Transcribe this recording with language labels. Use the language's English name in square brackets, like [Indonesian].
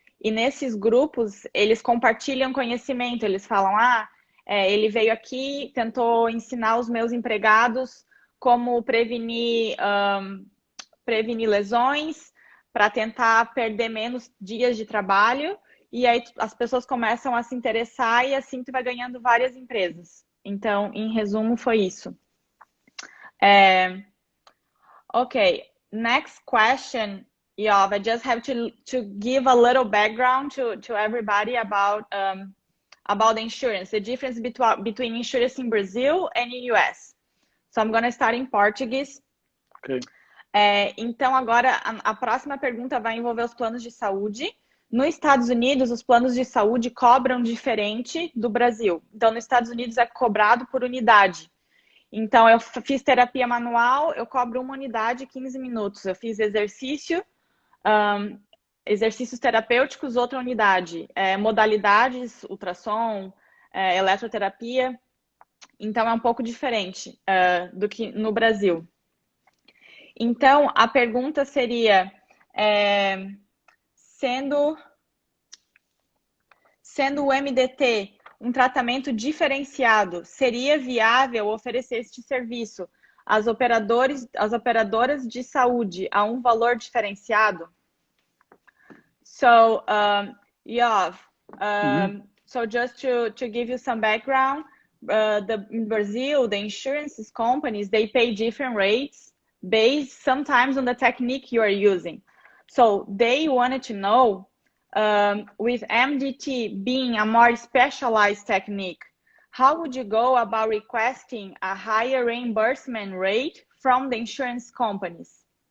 [Portuguese] E nesses grupos, eles compartilham conhecimento, eles falam, ele veio aqui, tentou ensinar os meus empregados como prevenir lesões, para tentar perder menos dias de trabalho, e aí as pessoas começam a se interessar e assim tu vai ganhando várias empresas. Então, em resumo, foi isso. [English] Okay, next question, Yoav. I just have to give a little background to everybody about insurance, the difference between insurance in Brazil and in US. So I'm going to start in Portuguese. Okay. [Portuguese] Então, agora, a próxima pergunta vai envolver os planos de saúde. Nos Estados Unidos, os planos de saúde cobram diferente do Brasil. Então, nos Estados Unidos é cobrado por unidade. Então, eu fiz terapia manual, eu cobro uma unidade, 15 minutos. Eu fiz exercícios terapêuticos, outra unidade. Modalidades, ultrassom, eletroterapia. Então, é um pouco diferente do que no Brasil. Então, a pergunta seria, sendo o MDT um tratamento diferenciado, seria viável oferecer este serviço às operadoras de saúde a um valor diferenciado? [English] So, Yoav, so just to give you some background, in Brazil, the insurance companies, they pay different rates based sometimes on the technique you are using. So they wanted to know, with MDT being a more specialized technique, how would you go about requesting a higher reimbursement rate from the insurance companies?